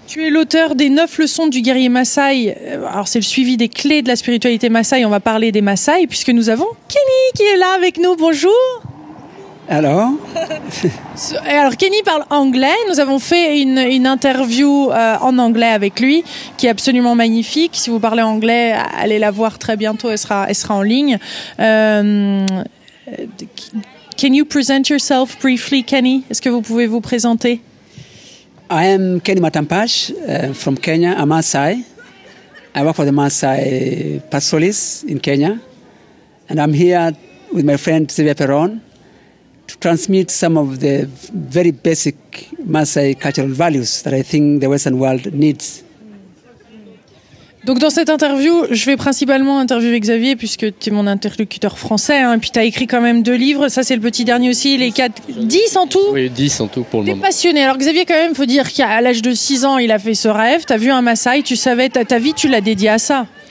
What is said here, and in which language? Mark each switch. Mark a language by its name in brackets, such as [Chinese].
[French] Tu es l'auteur des 9 leçons du guerrier Maasai. Alors c'est le suivi des clés de la spiritualité Maasai, on va parler des Maasai puisque nous avons Kenny qui est là avec nous, bonjour. Alors Kenny parle anglais, nous avons fait une interview en anglais avec lui qui est absolument magnifique. Si vous parlez anglais, allez la voir très bientôt, elle sera en ligne. [English] Can you present yourself briefly, Kenny? [French] Est-ce que vous pouvez vous présenter? [English] I am Kenny Matampash from Kenya, a Maasai. I work for the Maasai pastoralists in Kenya. And I'm here with my friend Xavier Perron to transmit some of the very basic Maasai cultural values that I think the Western world needs. [French] Donc dans cette interview, je vais principalement interviewer Xavier puisque tu es mon interlocuteur français, hein, et puis tu as écrit quand même 2 livres, ça c'est le petit dernier aussi, les 10 en tout. Oui, 10 en tout pour le moment. T'es passionné. Alors Xavier, quand même, faut dire qu'à l'âge de 6 ans, il a fait ce rêve, tu as vu un Maasai, tu savais, ta vie tu l'as dédiée à ça.